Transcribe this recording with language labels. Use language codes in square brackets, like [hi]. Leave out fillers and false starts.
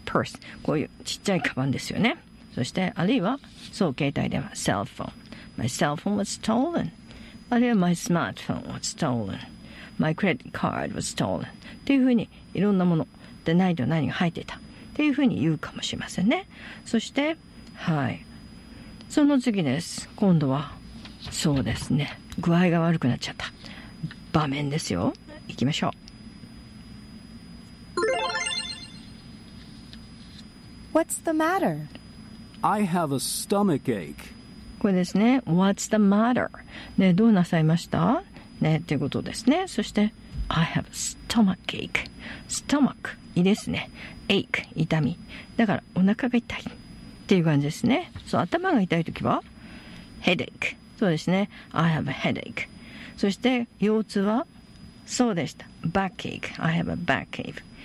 [ja] purse こういうちっちゃいカバンですよね。そしてあるいはそう携帯電話 cell phone. [en] my cell phone was stolen. [ja] あるいは [en] my smartphone was stolen. my credit card was stolen. [ja] っていうふうにいろんなもので何と何が入っていたっていうふうに言うかもしれませんね。そしてはい、その次です。今度はそうですね、具合が悪くなっちゃった場面ですよ。いきましょう。 [en] What's the matter? I have a stomach ache. [ja] これですね。 [en] What's the matter? [ja] ね、どうなさいましたね、っていうことですね。 [en] そして、I have a stomach ache. [ja] Stomach、胃ですね。 ache、痛み。だから、お腹が痛いっていう感じですね。そう、頭が痛いときは、headache。そうですね。 [en] I have a headache。 [ja] そして、腰痛は、そうでした。 [en] backache。 I have a backache。